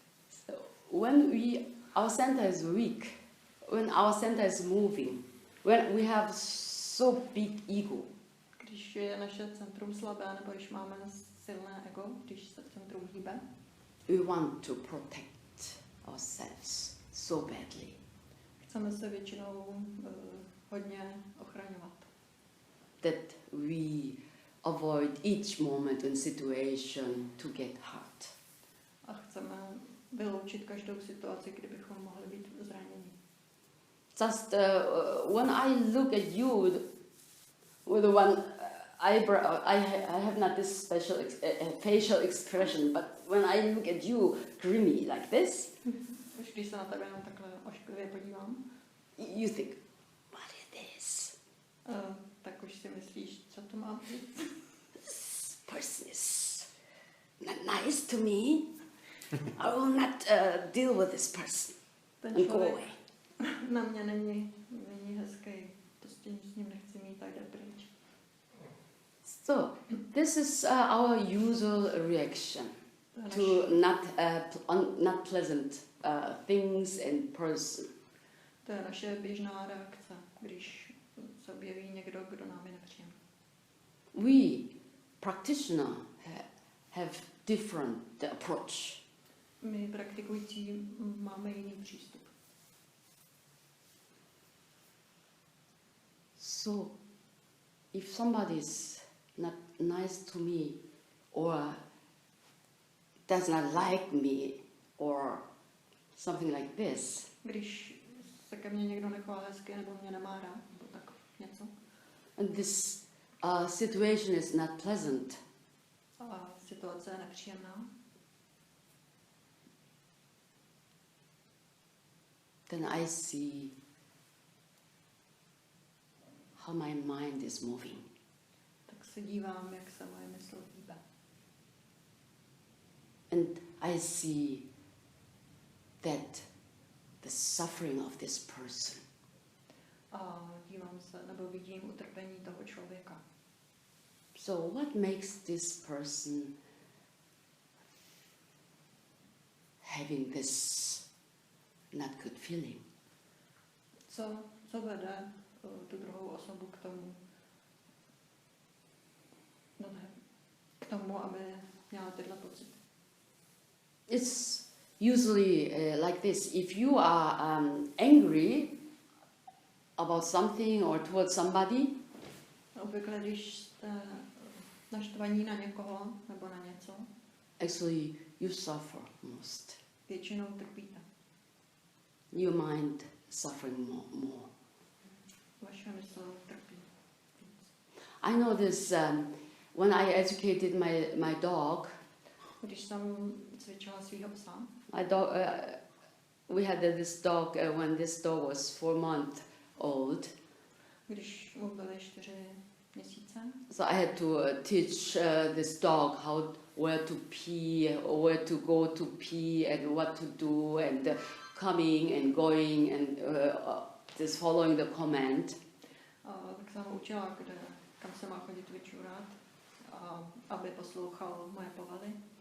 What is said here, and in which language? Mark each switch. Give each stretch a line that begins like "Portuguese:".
English: So when our center is weak, when our center is moving, when we have so big ego,
Czech: Když je naše centrum slabé, nebo když máme silné ego, když se centrum hýbe,
English: we want to protect ourselves so badly.
Czech: chceme se většinou hodně ochraňovat.
English: That we avoid each moment and situation to get hurt.
Czech: A chceme vyloučit každou situaci, kdybychom mohli být zraněni.
English: Just when I look at you with one eyebrow, I have not this special facial expression, but when I look at you grimy like this,
Czech: Už když se na tebe jenom takhle ošklivě podívám,
English: you think, what is this?
Czech: tak už si myslíš, co to má být.
English: This person is not nice to me. I will not deal with this person
Czech: Ten
English: and go
Czech: člověk
English: away.
Czech: na mě není hezký, prostě s ním nechci mít, tak jde pryč.
English: So this is our usual reaction to not pleasant things and person.
Czech: To je naše běžná reakce, když se objeví někdo, kdo nám je nepříjemný.
English: We practitioner have different approach.
Czech: My praktikující máme jiný přístup.
English: So if somebody is not nice to me or does not like me or something like this,
Czech: Když se ke mně někdo nechová hezky nebo mě nemá rád, nebo tak něco,
English: and this situation is not pleasant,
Czech: a situace je nepříjemná,
English: then I see how my mind is moving.
Czech: tak se dívám, jak se moje mysl hýbe.
English: And I see that the suffering of this person
Czech: A dívám se, nebo vidím utrpení toho člověka.
English: So what makes this person having this not good feeling?
Czech: Co vede tu druhou osobu k tomu, aby měla tyhle pocity?
English: It's usually like this. If you are angry about something or towards somebody,
Czech: Obvykle, když jste Naštvaní na někoho nebo na něco.
English: Actually, you suffer most.
Czech: Většinou trpíte.
English: Your mind suffering more.
Czech: Vaše mysl trpí.
English: I know this when I educated my dog.
Czech: Když jsem cvičila svýho psa,
English: My dog, we had this dog when this dog was 4 months old.
Czech: když mu byly 4 měsíce,
English: So I had to teach this dog where to pee, or where to go to pee, and what to do, and coming and going, and just following the command.
Czech: tak jsem ho učila, kam se má chodit vyčurat, aby poslouchal moje povady.